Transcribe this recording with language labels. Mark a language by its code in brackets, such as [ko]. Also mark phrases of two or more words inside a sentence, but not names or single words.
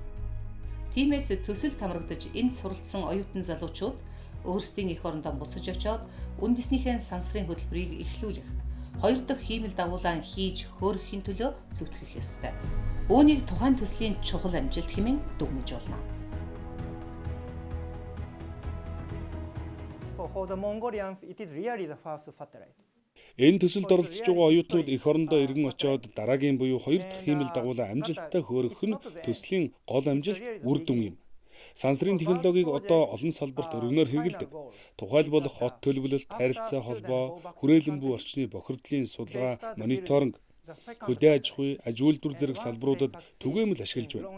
[mn] Тиймээс төсөлд хамрагдаж энд суралцсан оюутан залуучууд өөрсдийн эх орондоо буцаж очоод үндэснийхээ сансрын хөтөлбөрийг эхлүүлэх, хоёр дахь хиймэл дагуулан хийж хөөргөхийн төлөө зүтгэх ёстой. Үүнийг тухайн төслийн чухал амжилт хэмээн дүгнэж болно. [en] For the Mongolians, it is really the first satellite. [mn] Энэ төсөлд оролцож байгаа оюутнууд эх орондоо иргэн очоод дараагийн буюу хоёр дахь хиймэл дагуулаа амжилттай хөөргөх нь төслийн гол амжилт үр дүн юм. Сансрын технологиг одоо олон салбарт өргөнөөр хэрэглэдэг. Тухайлбал хот төлөвлөлт, харилцаа холбоо, хүрээлэн буй орчны бохирдлын судалгаа, мониторинг, хөдөө аж ахуй, аж үйлдвэр зэрэг салбаруудад түгээмэл ашиглаж байна.